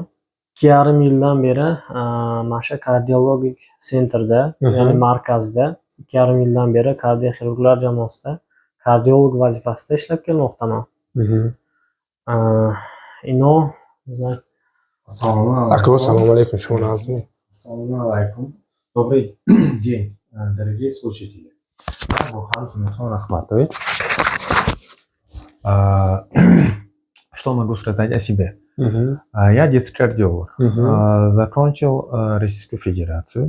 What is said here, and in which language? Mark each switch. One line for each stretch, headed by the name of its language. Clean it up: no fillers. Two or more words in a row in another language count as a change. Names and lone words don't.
Uzbek: 2,5 yildan beri mana shu kardiologik sentrda, ya'ni markazda 2,5 yildan beri kardioxirurglar jamoasida kardiolog vazifasida ishlab kelmoqdaman. Assalomu alaykum. Assalomu alaykum.
Russian: Добрый день, дорогие слушатели. Я Бурхан Хумихон Ахматович. Что могу сказать о себе? Я детский кардиолог. Закончил Российскую Федерацию.